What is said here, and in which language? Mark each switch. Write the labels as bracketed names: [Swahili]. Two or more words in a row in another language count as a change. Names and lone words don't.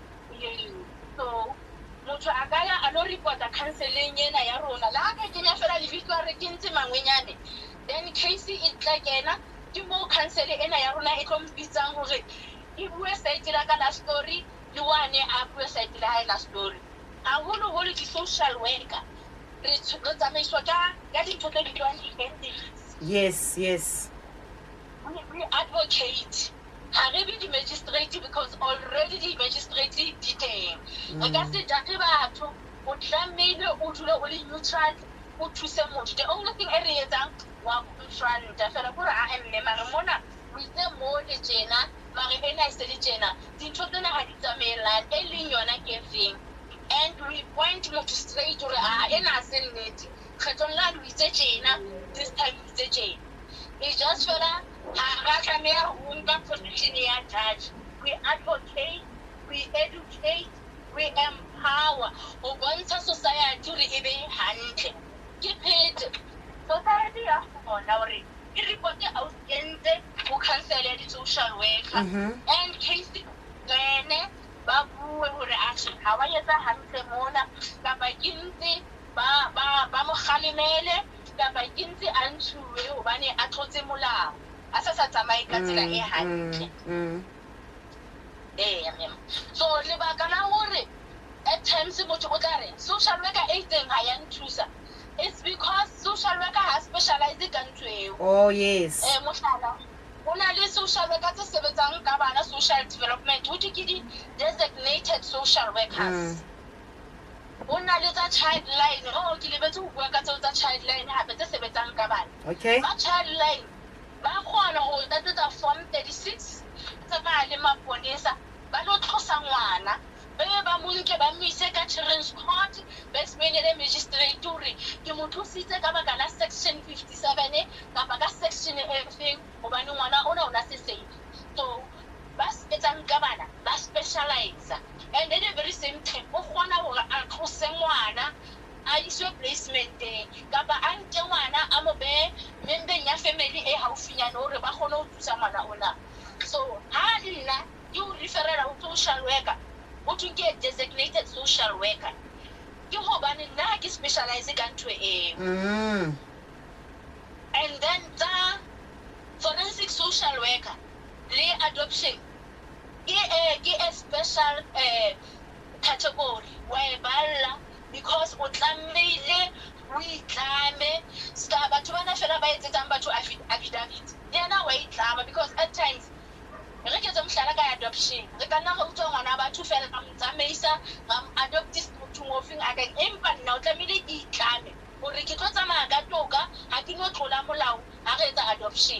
[Southern Sotho] So motho a ka ya a lo reporta counseling ena ya rona la ka kenya fela lebitso a re ke ntse mangwenyane, then case e tla kena ke mo counsel ena ya rona e tlo mpitsang hore e bue side la ka la story le wane a bue side la hae la story. Haholo di-social worker re tsamaiswa ka dintho tse bitswang di-ethics. [English] Yes. We advocate. [Southern Sotho] Harebi di [English] magistrate because already the magistrate [Southern Sotho] di teng. Re ka se judge batho o tlamehile o dule o le neutral o thuse motho. [English] The only thing [Southern Sotho] e re etsang wa confront fela gore a emme mare mona o itse mo le tjena mare ena e se le tjena dintho tsena ha di tsamaelane e leng yona ke efeng. [English] And we point [Southern Sotho] motho straight gore a ena a se nnete kgethong la lo itse tjena [English] this time [Southern Sotho] o itse tjena. [English] It's just fela position ya judge. We advocate, we educate, we empower. [Southern Sotho] O bontsha society hore e be hantle. Ke phete society ya kgona hore e reporte a o kentse o counsel ya di- [English] social worker and case [Southern Sotho] tsene ba bue hore action ha wa etsa hantle mona kapa ke ntse ba mo kgalemele kapa ke ntse a ntshuwe hobane a tlotse molao a sa tsamaye ka tsela e hantle. So lebaka la hore [English] at times [Southern Sotho] motho o tla re [English] social worker [Southern Sotho] e itseng ha ya nthusa, [English] it's because social worker ha specialize [Southern Sotho] ka ntho eo. [English] Oh yes. [Southern Sotho] Mohlala o na le social worker tse sebetsang ka bana [English] social development [Southern Sotho] ho ke [English] designated social workers. [Southern Sotho] O na le tsa childline ke lebetse ho bua ka tsa childline hape tse sebetsang ka bana. [English] Okay. [Southern Sotho] Ba childline ba kgona ho tlatsa form 36 tsa ba le maponesa ba lo tlosa ngwana ba mo nke ba mo ise ka [English] children's court [Southern Sotho] ba explainele magistrate hore ke mo thusitse ka baka la section 57 kapa ka section e feng hobane ngwana ona ona se safe. So ba sebetsang ka bana ba specialize and [English] at the very same time [Southern Sotho] o kgona hore a tlose ngwana a iswe placement kapa a nke ngwana a mo be membeng ya family e haufinyana hore ba kgone ho thusa ngwana ona. So ha nna ke o referela ho social worker o ke [English] designated social worker [Southern Sotho] ke hobane nna ke specialize ka ntho eo. [English] And then the forensic social worker le adoption ke a special category where balla because [Southern Sotho] o tlamehile o itlame ska batho bana fela ba etsetsang batho affidavit yena wa itlama because [English] at times [Southern Sotho] re ke tsa mohlala ka adoption re ka nna go tswa ngwana batho fela ka mtsamaisa ga adopt motho mo fing a ka empa nna o tlamehile ke itlame hore ke tlo tsamaya ka toka ha ke no tlola molao ha re etsa adoption.